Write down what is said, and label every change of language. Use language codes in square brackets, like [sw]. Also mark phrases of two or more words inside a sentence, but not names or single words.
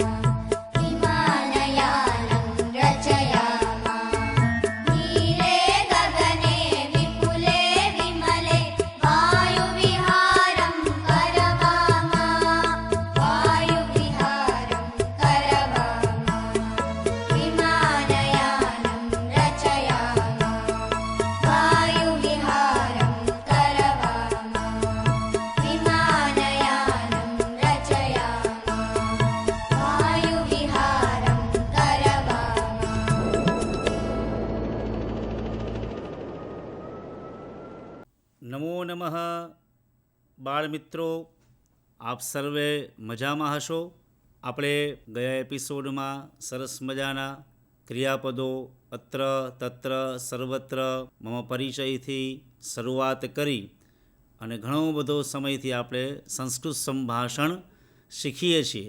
[sa] विमानयानं रचयामा नीले गगने विपुले विमले वायुविहारं करवामा वायुविहारं करवामा विमानयानं रचयामा वायुविहारं करवामा विमानयानं रचयामा वायुविहारं करवामा। નમો નમઃ [gu] બાળ મિત્રો, આપ સર્વે મજામાં હશો. આપણે ગયા એપિસોડમાં સરસ મજાના ક્રિયાપદો [sa] અત્ર તત્ર સર્વત્ર મમ [gu] પરિચયથી શરૂઆત કરી અને ઘણો બધો સમયથી આપણે સંસ્કૃત સંભાષણ શીખીએ છીએ.